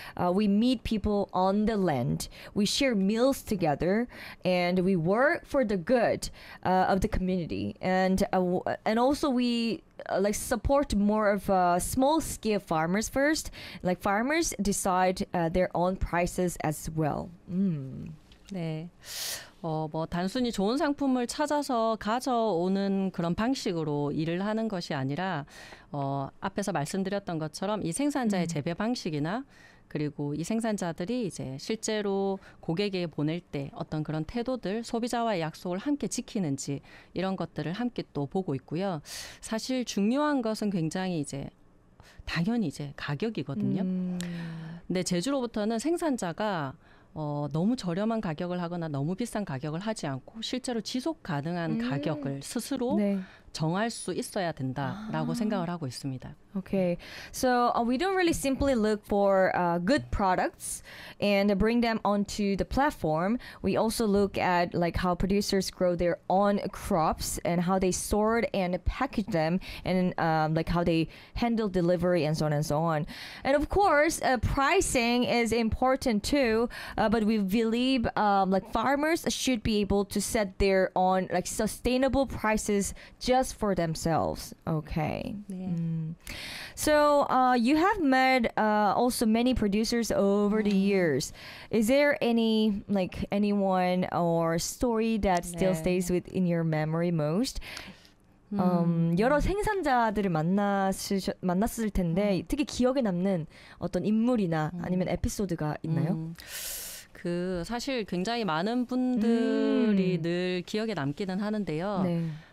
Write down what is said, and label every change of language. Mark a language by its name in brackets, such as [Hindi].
[English] We meet people on the land, we share meals together, and we work for the good of the community. And also we like support more of small scale farmers first. Like farmers decide their own prices as well. [Korean] 네. 뭐 단순히 좋은 상품을 찾아서 가져오는 그런 방식으로 일을 하는 것이 아니라 앞에서 말씀드렸던 것처럼 이 생산자의 재배 방식이나 그리고 이 생산자들이 이제 실제로 고객에게 보낼 때 어떤 그런 태도들, 소비자와의 약속을 함께 지키는지 이런 것들을 함께 또 보고 있고요. 사실 중요한 것은 굉장히 이제 당연히 이제 가격이거든요. 근데 제주로부터는 생산자가 너무 저렴한 가격을 하거나 너무 비싼 가격을 하지 않고 실제로 지속 가능한 가격을 스스로 네. 정할 수 있어야 된다라고 생각을 하고 있습니다. [English] Okay, so we don't really simply look for good products and bring them onto the platform. We also look at like how producers grow their own crops and how they sort and package them and like how they handle delivery and so on and so on. And of course, pricing is important too. But we believe like farmers should be able to set their own like sustainable prices just for themselves. Okay. [Korean] 네. [English] So, you have met also many producers over the years. Is there any like anyone or story that still stays [Korean] 네. [English] within your memory most? [Korean] 여러 생산자들을 만났을 텐데 특히 기억에 남는 어떤 인물이나 아니면 에피소드가 있나요? 그 사실 굉장히 많은 분들이 늘 기억에 남기는 하는데요. 네.